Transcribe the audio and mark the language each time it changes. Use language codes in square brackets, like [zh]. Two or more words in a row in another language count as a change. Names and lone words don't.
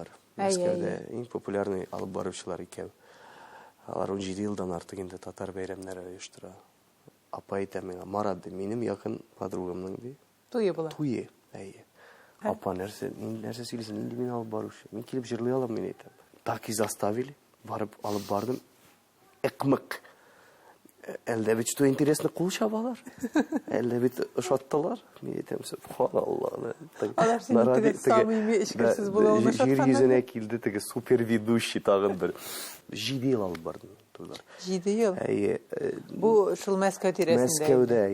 [tt] Мәскәүдә иң популярный алып баручылар икәү. Алар 17 елдан артык инде татар бәйрәмнәре оештыра. Апа әйтә миңа, Марат, минем якын подругамның ди. Туе була. Туе. Апа нәрсә сөйлисең, инде мин алып баручы. Мин килеп җырлый алам, мин әйтәм. [ru] Так и заставили. [tt] Барып алып бардым. Экмык. Әлдә бит [ru] что интересно [tt] кул чабалар. Әлдә бит ошаттылар. Мин әйтәм, субханаллах. Алар синең теге самими эшкерсез булуын ошатканнар. Җир йөзенә килде теге [ru] супер ведущий [tt] тагын бер. 7 ел алып бардым. 7 ел? Бу шул Мәскәү тирәсендә.